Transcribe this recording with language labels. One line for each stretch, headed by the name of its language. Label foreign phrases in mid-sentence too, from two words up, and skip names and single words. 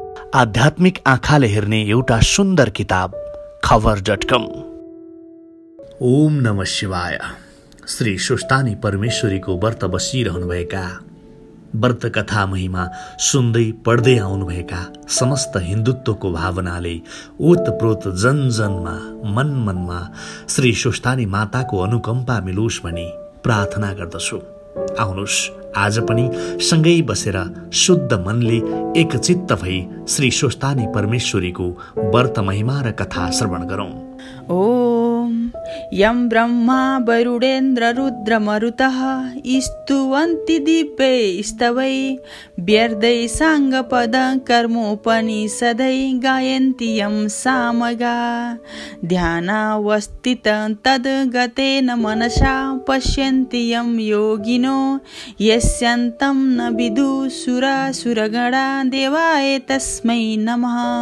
Nepali: आध्यात्मिक आँखाले हेर्ने एउटा सुन्दर किताब खबर.com।
Sanskrit: ओम नमः शिवाय।
Nepali: श्री सुस्तानी परमेश्वरीको व्रत बसिरहनुभएका, व्रत कथा महिमा सुन्दै पढ्दै आउनुभएका समस्त हिन्दुत्वको भावनाले ओतप्रोत जनजनमा मनमा श्री सुस्तानी माताको अनुकम्पा मिलोस् भनी प्रार्थना गर्दछु। आउनुस् आज पनि सँगै बसेर शुद्ध मनले एकचित्त भई श्री सुस्तानी परमेश्वरीको व्रत महिमा र कथा श्रवण गरौं।
Sanskrit: ओम यं ब्रह्मा वरुणेन्द्र रुद्र मरुतः स्तुवन्ति दिव्यै स्तवै व्यर्दै साङ्गपद कर्मोपनिषदै गायन्ति यं सामगा ध्यानावस्थित तद्गतेन मनसा पश्यन्ति यं योगिनो यस्यान्तं न विदुसुरासुरगणा देवाय तस्मै नमः।